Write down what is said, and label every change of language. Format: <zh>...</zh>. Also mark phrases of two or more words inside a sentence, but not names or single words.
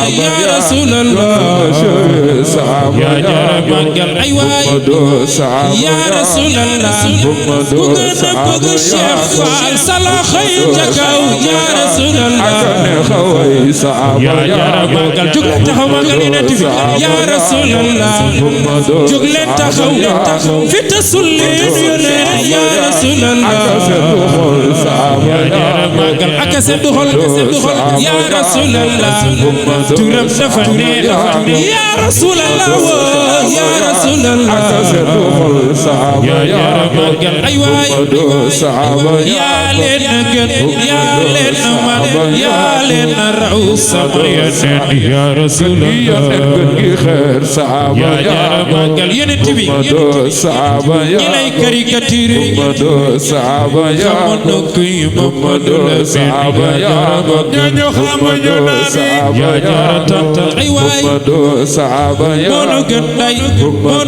<ar>يا رسول الله</ar> <wo>ya Magal ay waay</wo> <ar>يا رسول الله</ar> <wo>ku gën a bëgg Cheikh Fall sala xëy ca kaw</wo> <ar>يا رسول الله</ar> <wo>ya Magal jóg leen taxaw Magal yonent bi</wo> <ar>يا رسول الله</ar> <wo>jóg leen taxaw fi tasul leen yonent</wo> <ar>يا رسول الله</ar> <wo>ya Magal ak seen du xol</wo> <ar>يا رسول الله</ar> <wo>turam dafa neex</wo> <ar>يا رسول الله يا رسول الله</ar> <wo>ya Magal ay waay yaa leen gën yaa leen man yaa leen raw sama yonent</wo> <ar>يا رسول الله</ar> <wo>ya Magal yonent bi ñi lay caricature xamoon kuy Mamadou la seen ya Magal ya jaratanta ay waay moonu gën day moonu</wo>